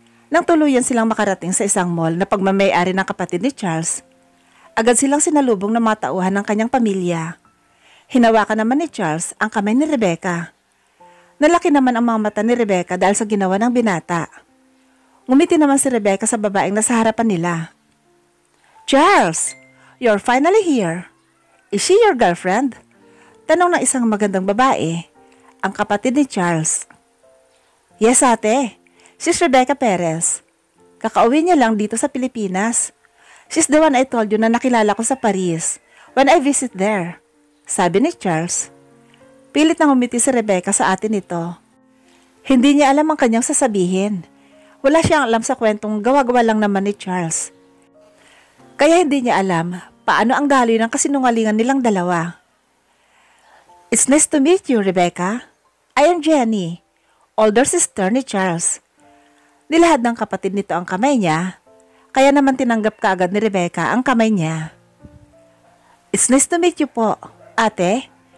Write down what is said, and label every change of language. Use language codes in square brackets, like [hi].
[tl] Nang tuluyan silang makarating sa isang mall na pagmamay-ari ng kapatid ni Charles, agad silang sinalubong ng mga tauhan ng kanyang pamilya. Hinawakan naman ni Charles ang kamay ni Rebecca. Nalaki naman ang mga mata ni Rebecca dahil sa ginawa ng binata. Ngumiti naman si Rebecca sa babaeng nasa harapan nila. [en] Charles, you're finally here. Is she your girlfriend? [tl] Tanong ng isang magandang babae, ang kapatid ni Charles. Yes, ate. [en] She's Rebecca Perez. [tl] Kakauwi niya lang dito sa Pilipinas. [en] She's the one I told you [tl] na nakilala ko sa [en] Paris when I visit there. [tl] Sabi ni Charles. Pilit na ngumiti si Rebecca sa ate nito. Hindi niya alam ang kanyang sasabihin. Wala siyang alam sa kwentong gawa-gawa lang naman ni Charles. Kaya hindi niya alam paano ang daloy ng kasinungalingan nilang dalawa. [en] It's nice to meet you, Rebecca. I am Jenny, older sister ni Charles. [tl] Nilahad ng kapatid nito ang kamay niya, kaya naman tinanggap kaagad ni Rebecca ang kamay niya. [en] It's nice to meet you po, ate.